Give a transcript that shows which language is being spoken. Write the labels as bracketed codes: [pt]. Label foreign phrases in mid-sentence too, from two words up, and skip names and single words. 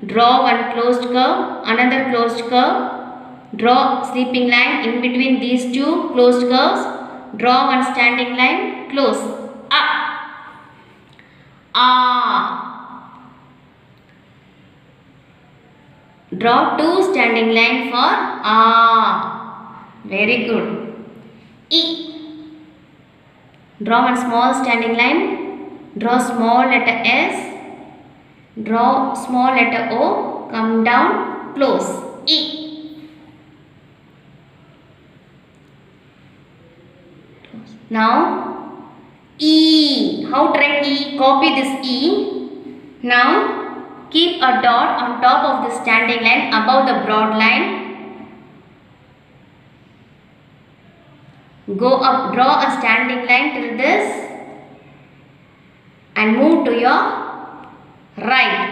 [en] Draw one closed curve, another closed curve. Draw sleeping line in between these two closed curves. Draw one standing line, close. Draw two standing line for Very good. E. Draw one small standing line. Draw small letter S. Draw small letter O. Come down, close. E. Now E. How to write E? Copy this E. Now keep a dot on top of the standing line above the broad line. Go up, draw a standing line till this and move to your right.